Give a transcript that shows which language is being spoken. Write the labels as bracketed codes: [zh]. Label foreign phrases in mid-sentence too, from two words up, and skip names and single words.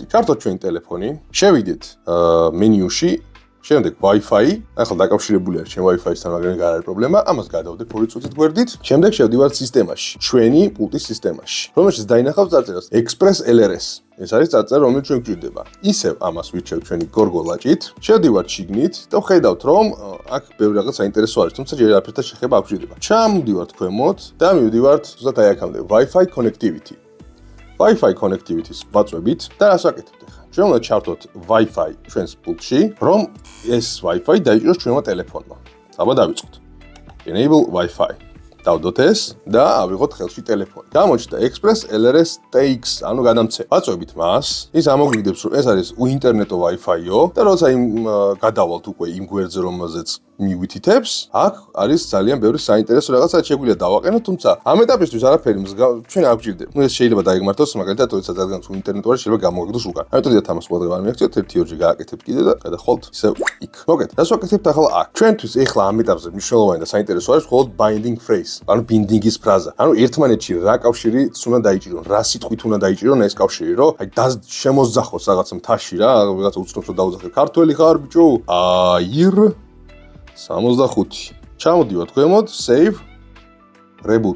[ka] ჩართოთ ჩვენი ტელეფონი, შევიდეთ მენიუში, შემდეგ Wi-Fi, ახლა დაკავშირებული არის ჩემ Wi-Fi-სთან, მაგრამ არ არის პრობლემა, ამას გადავდებ 2 წუთით გვერდით, შემდეგ შევდივართ სისტემაში, ჩვენი პულტის სისტემაში, რომელშიც დაინახავთ წარწერას Express LRS. ეს არის წარწერა, რომელიც ჩვენ გვჭირდება. ისევ ამას ვირჩევთ ჩვენი გორგოლაჭით, შევდივართ შიგნით და ხედავთ, რომ აქ ბევრი რაღაც საინტერესო არის, თუმცა ჯერ არაფერთან შეხება არ გვჭირდება. ჩამოვდივართ ქვემოთ და მივდივართ ზუსტად აი აქამდე [en] Wi-Fi connectivity. Wi-Fi connectivity- [ka] ს ვაწვევით და რას ვაკეთებთ ახლა? ჩვენ უნდა ჩავთოთ Wi-Fi ჩვენს პულტში, რომ ეს Wi-Fi დაიჭიროს ჩვენმა ტელეფონმა. აბა დავიწყოთ. [en] Enable Wi-Fi. [ka] დავდოთ ეს და ავიღოთ ხელში ტელეფონი. გამოჩნდა Express LRS TX, ანუ გადამცე. ვაწვევით მას, ის ამოგვიგდებს, რომ ეს არის უინტერნეტო Wi-Fi-ო და როცა გადავალთ უკვე იმ გვერდზე, რომელზეც მივვითითებს, აქ არის ძალიან ბევრი საინტერესო რაღაცა შეგვიძლია დავაყენოთ, თუმცა ამ ეტაპისთვის არაფერი ჩვენ არ გვჭირდება. ეს შეიძლება დაიგმართოს, მაგალითად, როდესაც რადგან უინტერნეტო არის, შეიძლება გამოგაგდოს უკან. ამიტომ დიახ, ამას ყველგან არ მიაქციოთ, 1-2-ჯერ გააკეთებთ კიდე და გადახვალთ ისევ იქ. მოგეთ, რას ვაკეთებთ ახლა აქ? ჩვენთვის ახლა ამ ეტაპზე მნიშვნელოვანი და საინტერესო არის მხოლოდ [en] binding phrase, [ka] ანუ ბინდინგის ფრაზა. ანუ ერთმანეთში რა კავშირიც უნდა დაიჭირონ, რა სიტყვით უნდა დაიჭირონ ეს კავშირი, რომ აი შემოძახოს რაღაც მთაში რა, რაღაცა უცნობს რომ დაუძახე. ქართველი ხარ ბიჭო? აირ 65. ჩამოდივართ ქვემოთ, [en] save, reboot.